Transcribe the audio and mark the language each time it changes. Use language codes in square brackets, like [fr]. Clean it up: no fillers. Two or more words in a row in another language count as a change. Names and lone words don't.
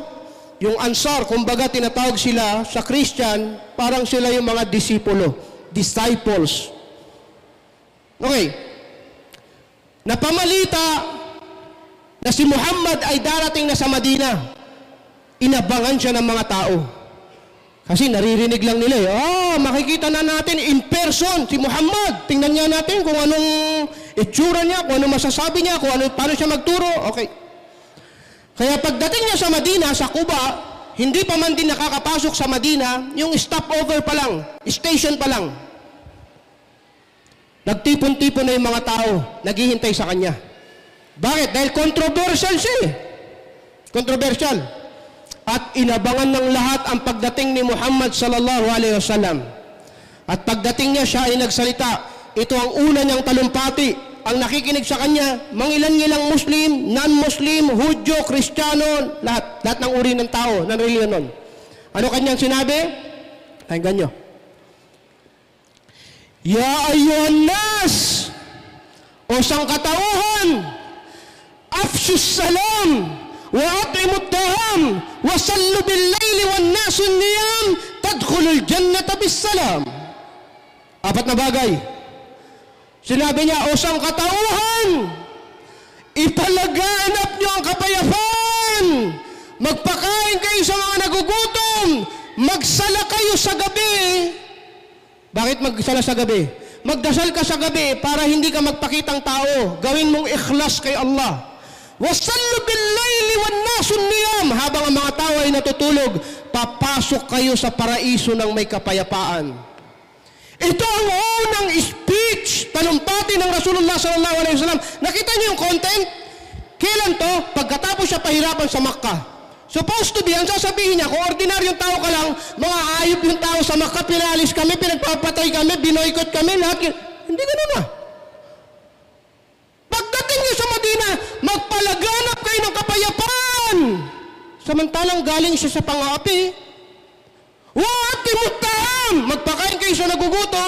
[tl] Yung Ansar, kumbaga tinatawag sila sa Christian, parang sila yung mga disipulo, disciples. Okay. Napamalita na si Muhammad ay darating na sa Madina. Inabangan siya ng mga tao. Kasi naririnig lang nila makikita na natin [en] in person [tl] si Muhammad. Tingnan nga natin kung anong itsura niya, kung anong masasabi niya, paano siya magturo. Okay. Kaya pagdating niya sa Madina, sa Quba, hindi pa man din nakakapasok sa Madina, yung stopover pa lang, station pa lang. Nagtipon-tipon na yung mga tao, naghihintay sa kanya. Bakit? Dahil controversial siya eh. Controversial. At inabangan ng lahat ang pagdating ni Muhammad [ar] sallallahu alaihi wasallam. [tl] At pagdating niya, siya ay nagsalita. Ito ang una niyang talumpati. Ang nakikinig sa kanya, mangilan-ngilang Muslim, non-Muslim, Hudyo, Kristiyano, lahat ng uri ng tao, ng reliyon nun. Ano kanyang sinabi? Pakinggan niyo. [ar] يا أيها الناس, [tl] o sangkatauhan, [ar] أفشوا السلام وأطعموا الطعام وصلوا بالليل والناس نيام تدخلوا الجنة بسلام. [tl] 4 na bagay. Sinabi niya, o sangkatauhan, ipalaganap niyo ang kapayapaan, magpakain kayo sa mga nagugutom, magsala kayo sa gabi. Bakit magsala sa gabi? Magdasal ka sa gabi para hindi ka magpakitang tao. Gawin mong ikhlas kay Allah. [ar] وصلوا بالليل والناس نيام. [tl] Habang ang mga tao ay natutulog, papasok kayo sa paraiso ng may kapayapaan. Ito ang unang speech, talumpati ng Rasulullah [ar] sallallahu alaihi wasallam. [tl] Nakita niyo yung content? Kailan to? Pagkatapos siya pahirapan sa Makkah. [en] Supposed to be, [tl] ang sasabihin niya, kung ordinaryong tao ka lang, mga ayop yung tao sa Makkah, pinalis kami, pinagpapatay kami, binoykot kami, lahat yun. Hindi ganun na. Pagdating niyo sa Madina, magpalaganap kayo ng kapayapaan. Samantalang galing siya sa pang-aapi. Wa'atimut-ta'am, magpakain kayo sa nagugutom.